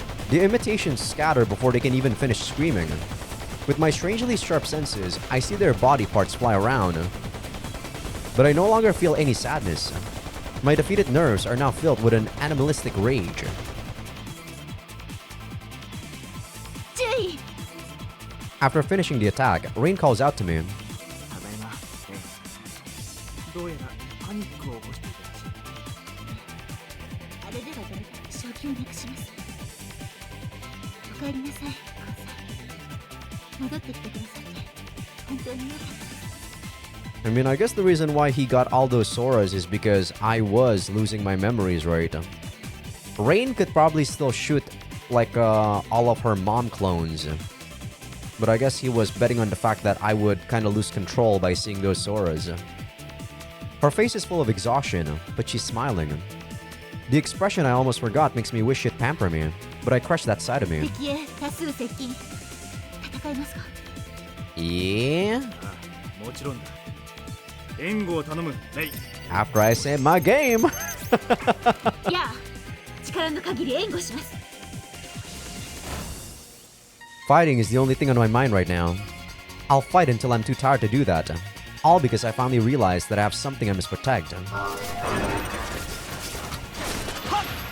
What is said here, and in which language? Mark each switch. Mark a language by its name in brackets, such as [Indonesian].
[English] The imitations scatter before they can even finish screaming. With my strangely sharp senses, I see their body parts fly around. But I no longer feel any sadness. My defeated nerves are now filled with an animalistic rage. [Japanese] 注意 [English] After finishing the attack, Rain calls out to me. [Japanese] ただいまレイどうやらパニックを起こしていたらしいあれでは誰か正気をなくしますお帰りなさいコンさん戻ってきてくださって本当によかったです [English] I mean, I guess the reason why he got all those Soras is because I was losing my memories, right? Rain could probably still shoot like all of her mom clones. But I guess he was betting on the fact that I would kind of lose control by seeing those Soras. Her face is full of exhaustion, but she's smiling. The expression I almost forgot makes me wish she'd pamper me, but I crush that side of me. [Japanese] 敵へ多数接近戦いますか [English] Yeah? [Japanese] ああもちろんだ援護を頼むレイ [English] After I save my game! [Japanese] いや力の限り援護します [English] Fighting is the only thing on my mind right now. I'll fight until I'm too tired to do that. All because I finally realized that I have something I must protect. [Japanese] 演習通りです